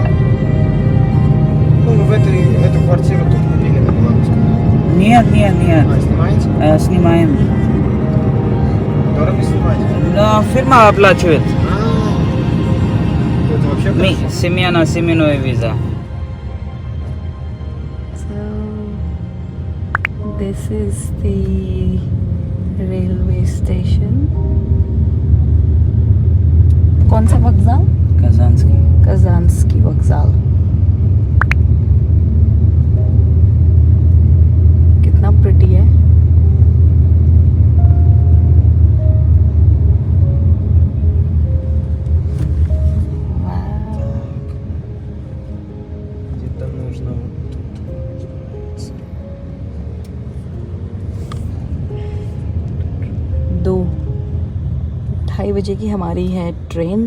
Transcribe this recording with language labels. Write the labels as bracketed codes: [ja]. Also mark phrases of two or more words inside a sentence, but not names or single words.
[ru] Ну, вы в эту квартиру тут купили на Белорусском? Нет, нет, нет. А, снимаете? Снимаем. Дорого снимать? Но фирма оплачивает. Это вообще Мы хорошо. семейная виза. [en] So this is the railway station. [hi] कौन सा वокзал? Казанский. Казанский वокзал। कितना प्रिटी है। [ru] Где-то нужно вот тут. Называется. [hi] 2:30 बजे की हमारी है ट्रेन।